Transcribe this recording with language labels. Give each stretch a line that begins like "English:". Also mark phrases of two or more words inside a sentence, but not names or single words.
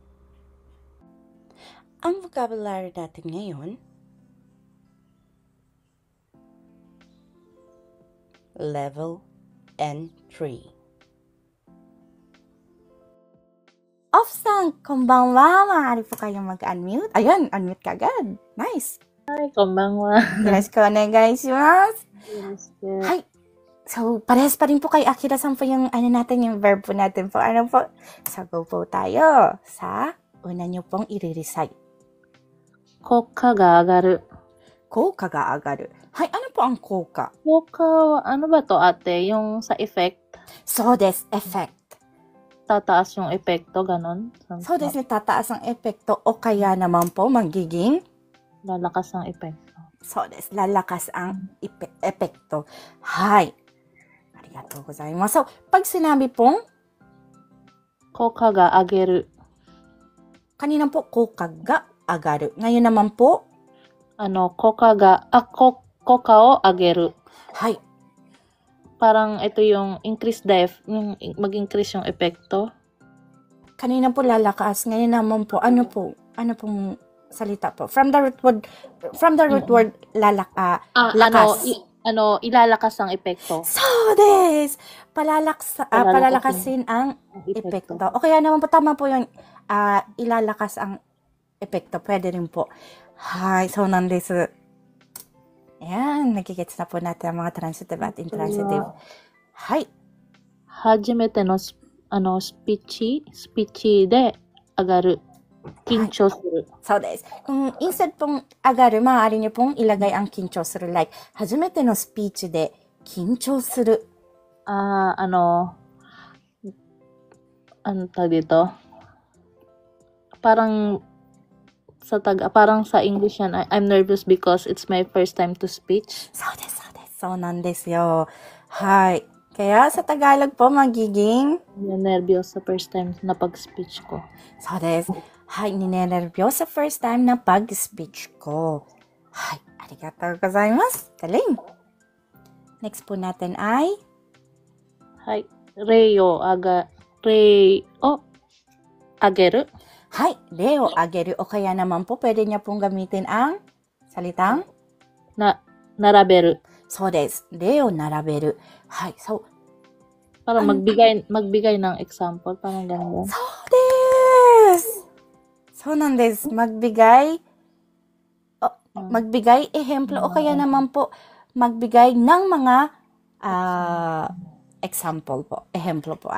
Filipino: Ang vocabulary natin ngayon, Level N3.
Japanese: オフさん、こんばんは.
Filipino: Maaari po kayong mag-unmute. Ayun, unmute ka agad. Nice. Hi,
Japanese: こんばんは. よろしくお願いします. よろしく.
Filipino: Hi. So, parehas pa rin po kay Akira-san po yung yung verb po natin po. Ano po? So, go po tayo sa una nyo pong i-recite.
Japanese: 効果が上がる. 効果が上がる。はい,
Filipino: ano po ang koka? Koka, ano ba to ate? Yung sa effect?
Japanese: So des, effect.
Filipino: Tataas yung epekto, ganon?
Japanese: そうです,
Filipino: tataas ang epekto o kaya naman po magiging Lalakas ang epekto.
Japanese: そうです,
Filipino: lalakas ang epekto. Hay.
Japanese: ありがとうございます.
Filipino: So, pag sinabi pong
Japanese: 効果が上げる.
Filipino: kanina po
Japanese: 効果が上がる.
Filipino: Ngayon naman po
Japanese: 効果を上げる.
Filipino: hay. Parang ito yung yung mag-increase yung epekto. Kanina po lalakas. Ngayon naman po, ano pong salita po? From the root word lakas. Ilalakas ang epekto.
Japanese: そうです,
Filipino: palalakasin ang epekto. O kaya naman po, tama po yung ilalakas ang epekto. Pwede rin po. Hay,
Japanese: そうなんです.
Filipino: Ayan, nagigets na po natin ang mga transitive at intransitive. Hay.
Japanese: 初めてのスピーチで上がる. 緊張する. そうです.
Filipino: Kung instead pong agaru, maaari niyo pong ilagay ang
Japanese: 緊張する. Like, 初めてのスピーチで緊張する.
Filipino: Ano tawag dito? Parang sa English yan,
English: I'm nervous because it's my first time to speech.
Japanese: そうです、そうです。そうなんですよ。はい.
Filipino: Kaya sa Tagalog po magiging Nervyos sa
English: first time
Filipino: na pag-speech ko.
Japanese: そうです.
Filipino: Hay, ninenervyos sa
English: first time
Filipino: na pag-speech ko. Hay,
Japanese: ありがとうございます.
Filipino: Galing. Next po natin ay
Japanese: はい、例を挙げる. はい、例を挙げる.
Filipino: O kaya naman po, pwede niya pong gamitin ang salitang
Japanese: 並べる. そうです。例並べる。はい、そう
Filipino: Para magbigay ng example, parang ganun.
Japanese: そうです. そうなんです,
Filipino: magbigay ehemplo o kaya naman po magbigay ng mga example po, ehemplo po.